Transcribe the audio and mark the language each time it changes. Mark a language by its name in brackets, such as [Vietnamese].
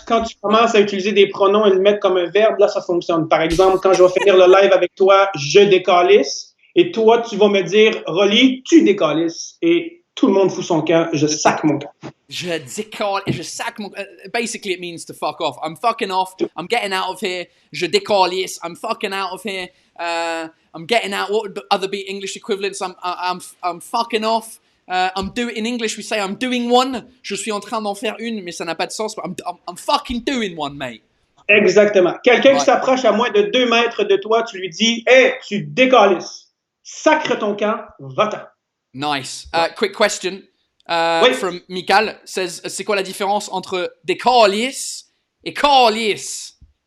[French] Quand tu commences à utiliser des pronoms et le mettre comme un verbe, là, ça fonctionne. Par exemple, quand je vais finir le live avec toi, je décalisse. Et toi, tu vas me dire, Rolly, tu décalisses. Et tout le monde fout son camp, je sac mon camp. Je sac mon camp. [English] Basically, it means to fuck off. I'm fucking off. I'm getting out of here. [French] Je décalisse. [English] I'm fucking out of here. I'm getting out. What would other be English equivalents? I'm fucking off. In English, we say I'm doing one. [French] Je suis en train d'en faire une, mais ça n'a pas de sens. [English] I'm fucking doing one, mate. [French] Exactement. Quelqu'un qui s'approche à moins de 2 mètres de toi, tu lui dis, hey, tu décalisses. Sacre ton camp, va-t'en. [English] Nice. Quick question from Mikal says, [French] c'est quoi la différence entre décalisse et calice?